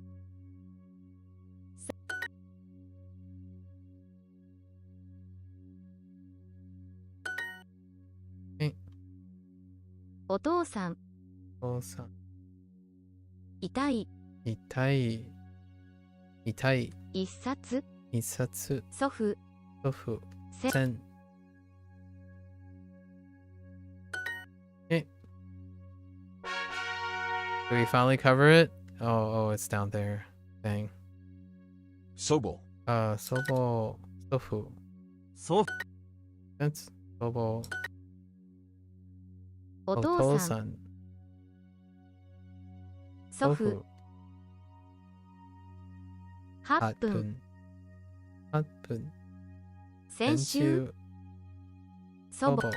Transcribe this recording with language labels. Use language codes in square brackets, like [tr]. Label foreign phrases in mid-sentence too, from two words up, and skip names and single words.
[ja] お父さん、お父さん。痛い、痛い。痛い。 1冊、一冊。祖父、祖父。せ、千。Okay. [en] Do we finally cover it? Oh, it's down there. Dang. [ja] 祖母。祖母。祖父。祖父。 [en] That's 祖母。 [ja] お父さん、ん。祖父、8分、 8分。先週、祖母、